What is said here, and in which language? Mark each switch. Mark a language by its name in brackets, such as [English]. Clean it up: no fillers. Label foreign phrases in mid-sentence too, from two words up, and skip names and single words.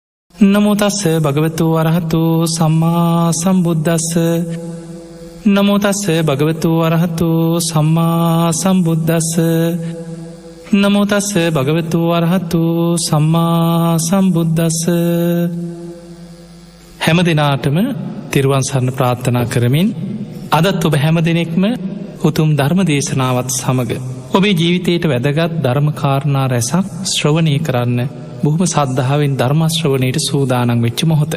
[Pali] නමෝ තස්ස භගවතු වරහතු සම්මා සම්බුද්දස්ස නමෝ තස්ස භගවතු වරහතු සම්මා සම්බුද්දස්ස නමෝ තස්ස භගවතු වරහතු සම්මා සම්බුද්දස්ස. [Sinhala] හැම දිනාටම තෙරුවන් සරණ ප්‍රාර්ථනා කරමින් අදත් ඔබ හැම දෙනෙක්ම උතුම් ධර්ම දේශනාවත් සමඟ ඔබේ ජීවිතයට වැදගත් ධර්මකාරණා රැසක් ශ්‍රවණය කරන්න බොහොම සද්ධාවෙන් ධර්මශ්‍රවණයට සූදානන් වෙච්ච මොහොත.